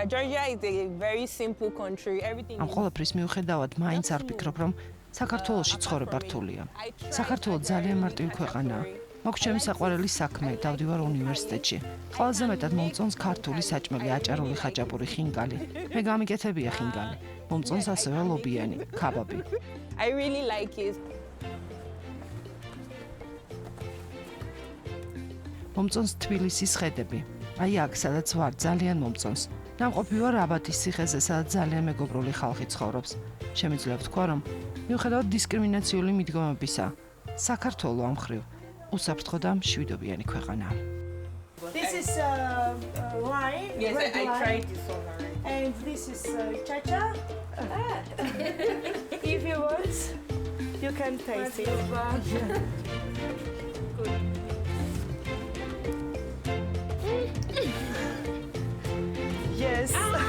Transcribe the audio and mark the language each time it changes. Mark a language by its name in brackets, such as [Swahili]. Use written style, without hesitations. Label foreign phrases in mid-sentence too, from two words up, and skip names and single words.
[English] Georgia is a very simple country. Everything [Georgian] ამ ყველაფრის მიუხედავად, მაინც არ ვფიქრობ, რომ საქართველოში ცხოვრება რთულია. საქართველო ძალიან მარტივი ქვეყანაა. მაქვს ჩემი საყვარელი საქმე, დავდივარ უნივერსიტეტში. ყველაზე მეტად მომწონს ქართული საჭმელი, აჭარული ხაჭაპური, ხინკალი. მე გამიკეთებია ხინკალი. მომწონს ასევე ლობიანი, ქაბაბი. [English] I really like it. [Georgian] მომწონს თბილისის ხედები. აი აქ, სადაც ვარ, ძალიან მომწონს. ნამყოფი ვარ რაბათის ციხეზე, სადაც ძალიან მეგობრული ხალხი ცხოვრობს. შემიძლია ვთქვა, რომ მიუხედავად დისკრიმინაციული მიდგომებისა, საქართველო ამ მხრივ უსაფრთხო და მშვიდობიანი ქვეყანაა. [English] This is wine. Yes, red I wine. tried this one. And this is cha-cha. If you want, you can taste it. Yes.